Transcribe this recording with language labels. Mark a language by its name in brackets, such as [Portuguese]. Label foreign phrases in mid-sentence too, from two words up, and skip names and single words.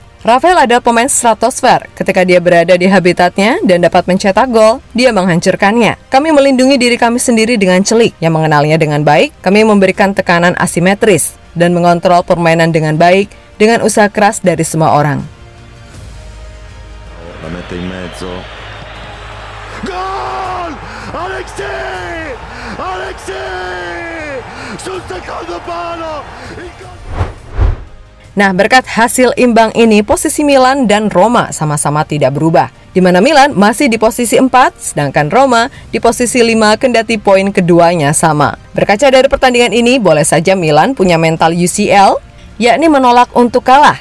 [Indonesian] Rafael adalah pemain stratosfer. Ketika dia berada di habitatnya dan dapat mencetak gol, dia menghancurkannya. Kami melindungi diri kami sendiri dengan celik. Yang mengenalnya dengan baik, kami memberikan tekanan asimetris dan mengontrol permainan dengan baik dengan usaha keras dari semua orang. [Italian] La mette in mezzo. Gol! Alexei! Sul secondo palo! [Indonesian] Nah, berkat hasil imbang ini, posisi Milan dan Roma sama-sama tidak berubah, di mana Milan masih di posisi 4, sedangkan Roma di posisi 5 kendati poin keduanya sama. Berkaca dari pertandingan ini, boleh saja Milan punya mental UCL yakni menolak untuk kalah.